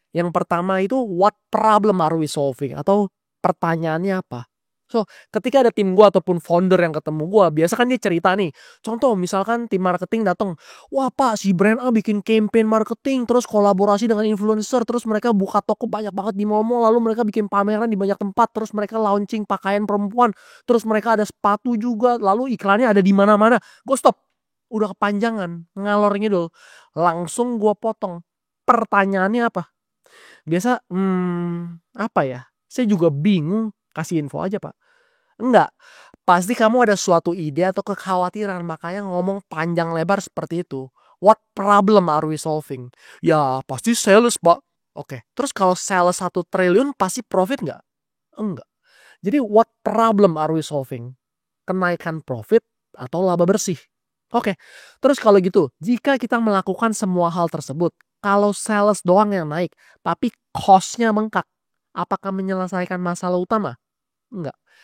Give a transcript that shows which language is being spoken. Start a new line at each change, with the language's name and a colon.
Indonesian: Yang pertama itu,
English: what problem are we solving?
Indonesian: Atau pertanyaannya apa? So, ketika ada tim gue ataupun founder yang ketemu gue, biasa kan dia cerita nih. Contoh, misalkan tim marketing datang, wah pak, si brand A bikin campaign marketing, terus kolaborasi dengan influencer, terus mereka buka toko banyak banget di mall-mall, lalu mereka bikin pameran di banyak tempat, terus mereka launching pakaian perempuan, terus mereka ada sepatu juga, lalu iklannya ada di mana-mana. Gue stop. Udah kepanjangan, ngalor ngidul. Langsung gue potong. Pertanyaannya apa? Biasa, apa ya? Saya juga bingung. Kasih info aja pak. Enggak. Pasti kamu ada suatu ide atau kekhawatiran. Makanya ngomong panjang lebar seperti itu.
English: What problem are we solving?
Indonesian: Ya pasti sales pak. Oke. Terus kalau sales 1 triliun pasti profit nggak? Enggak. Jadi
English: what problem are we solving?
Indonesian: Kenaikan profit atau laba bersih? Oke, terus kalau gitu, jika kita melakukan semua hal tersebut, kalau sales doang yang naik, tapi cost-nya bengkak, apakah menyelesaikan masalah utama? Enggak.